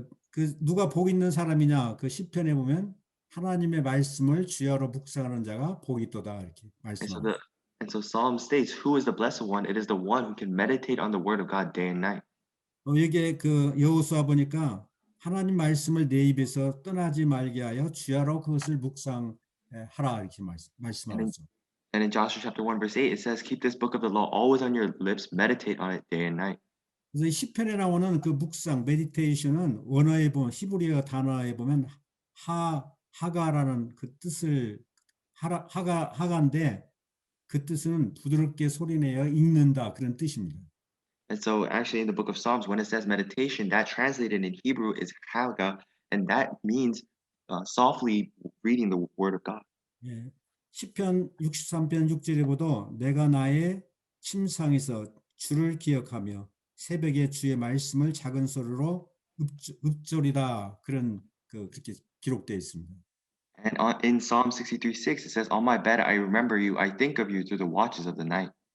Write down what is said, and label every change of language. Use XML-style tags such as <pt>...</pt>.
<ko>그 누가 복 있는 사람이냐 그 시편에 보면 하나님의 말씀을 주야로 묵상하는 자가 복이 있도다 이렇게 말씀합니다.</ko> <en>And so Psalm states, "Who is the blessed one? It is the one who can meditate on the Word of God day and night."</en> <ko>여기에 그 여호수아 보니까 하나님 말씀을 내 입에서 떠나지 말게 하여 주야로 그것을 묵상하라 이렇게 말씀하죠.</ko> <en>And in Joshua chapter 1 verse 8 it says, "Keep this book of the law always on your lips, meditate on it day and night."</en> <ko>그래서 시편에 나오는 그 묵상, 메디테이션은 원어에 보면 히브리어 단어에 보면 하가라는 그 뜻을 하가인데 그 뜻은 부드럽게 소리내어 읽는다 그런 뜻입니다.</ko> <en>And so actually in the book of Psalms when it says meditation, that translated in Hebrew is haga, and that means softly reading the word of God.</en> <ko>예. 시편 63편 6절에 보도 내가 나의 침상에서 주를 기억하며 새벽에 주의 말씀을 작은 소리로 읊조리다 그런 그렇게 기록되어 있습니다.</ko> <en>And in Psalm 63:6 it says, "On my bed I remember you, I think of you through the watches of the night."</en>